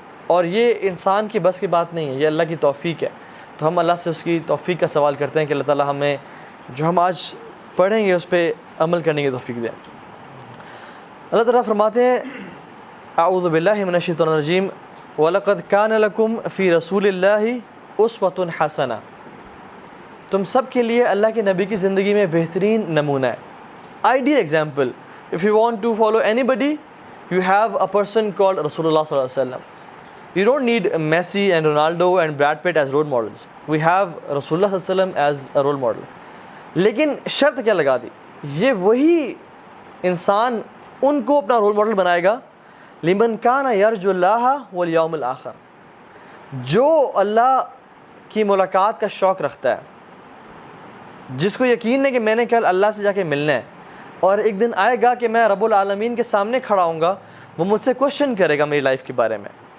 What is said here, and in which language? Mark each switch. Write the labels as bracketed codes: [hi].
[ur] اور یہ انسان کی بس کی بات نہیں ہے، یہ اللہ کی توفیق ہے. تو ہم اللہ سے اس کی توفیق کا سوال کرتے ہیں کہ اللہ تعالیٰ ہمیں جو ہم آج پڑھیں گے اس پہ عمل کرنے کی توفیق دیں. اللہ تعالیٰ فرماتے ہیں [ar] اعوذ باللہ من الشیطان الرجیم وَلَقَدْ كَانَ لَكُمْ فِي رَسُولِ اللَّهِ أُسْوَةٌ حَسَنَةٌ، [ur] تم سب کے لیے اللہ کے نبی کی زندگی میں بہترین نمونہ ہے. [en] Ideal example. If you want to follow anybody, you have a person called Rasulullah sallallahu alaihi wasallam. You don't need Messi and Ronaldo and Brad Pitt as role models. We have Rasulullah sallallahu alaihi wasallam as a role model. [ur] لیکن شرط کیا لگا دی؟ یہ وہی انسان ان کو اپنا role model بنائے گا [ar] لمن کان یرجو اللہ والیوم الآخر، [ur] جو اللہ کی ملاقات کا شوق رکھتا ہے، جس کو یقین ہے کہ میں نے کل اللہ سے جا کے ملنا ہے اور ایک دن آئے گا کہ میں رب العالمین کے سامنے کھڑا ہوں گا، وہ مجھ سے کوشچن کرے گا میری لائف کے بارے میں.